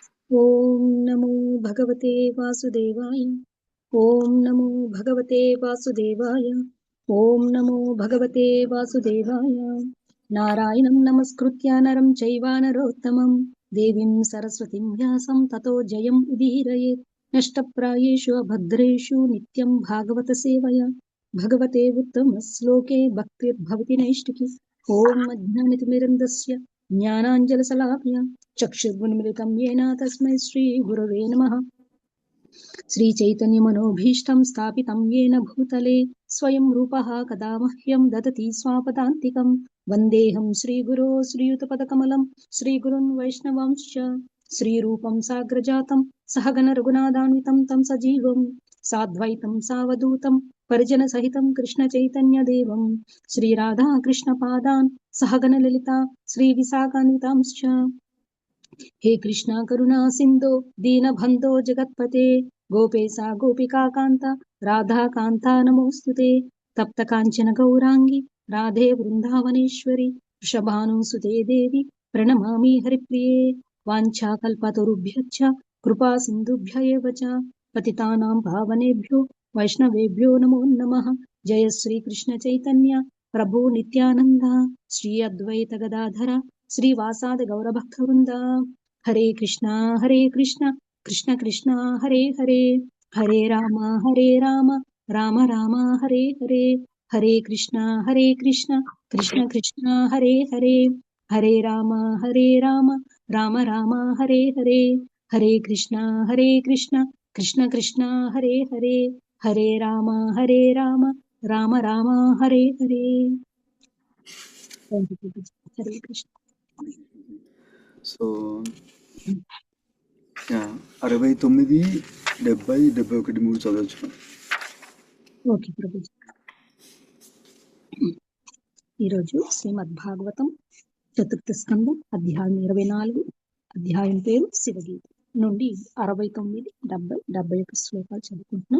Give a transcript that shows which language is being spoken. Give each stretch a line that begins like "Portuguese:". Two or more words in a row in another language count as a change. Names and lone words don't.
Sanskrit: ఓం నమో భగవతే వాసుదేవాయ. ఓం నమో భగవతే వాసుదేవాయ. ఓం నమో భగవతే వాసుదేవాయ. నారాయణం నమస్కృత్య నరం చైవ నరోత్తమం దేవీం సరస్వతిం వ్యాసం తతో జయం ఉదీరయేత్. నష్టప్రాయేషు అభద్రేషు నిత్యం భాగవత సేవయా భగవతే ఉత్తమ శ్లోకే భక్తిర్భవతి నైష్టికి. ఓం అజ్ఞానతిమిరంధస్య జ్ఞానాంజలశలాకయ చక్షుర్గుణమిలితం येन తస్మై శ్రీ గురవే నమః. శ్రీ చైతన్య మనోభీష్టం స్థాపితం येन భూతలే స్వయం రూపః కదా మహ్యం దదతి స్వాపదాంతికం. వందేహం శ్రీగురో శ్రీయుతపదకమలం శ్రీగురున్ వైష్ణవాంశ్చ. శ్రీరూపం సాగ్రజాతం సహగణ రఘునాథాన్వితం తం సజీవం సాద్వైతం సావధూతం పరిజన సహితం కృష్ణ చైతన్య దేవం శ్రీరాధా కృష్ణ పాదాన్ సహగణ లలితా శ్రీ విశాఖాన్వితాంశ్చ. हे कृष्णा करुणा सिंधो दीनबंधो जगत्पते गोपेशा गोपिका कांता राधा कांता नमोस्तुते. तप्त कांचन गौरांगी राधे वृंदावनेश्वरी वृषभानुसुते देवी प्रणमामि हरिप्रिये. वाञ्छाकल्पतरुभ्यश्च कृपा सिन्धुभ्य एव च पतितानां पावनेभ्यो वैष्णवेभ्यो नमो नमः. जय श्री कृष्ण चैतन्य प्रभु नित्यानंद श्री अद्वैत गदाधर श्रीवासादि गौरभक्तवृंदा. हरे कृष्णा कृष्ण कृष्ण हरे हरे हरे राम राम राम हरे हरे. हरे कृष्णा कृष्ण कृष्ण हरे हरे हरे राम राम राम हरे हरे. हरे कृष्णा कृष्ण कृष्ण हरे हरे हरे राम राम राम हरे हरे. हरे कृष्ण.
Telugu: సో 69, 70, 71 చదవచ్చు. ఓకే ప్రభుజీ. ఈరోజు శ్రీమద్ భాగవతం చతుర్థ స్కందం అధ్యాయం 24, అధ్యాయం పేరు శివగీత నుండి 69, 70, 71 శ్లోకాలు చదువుకుంటున్నాం.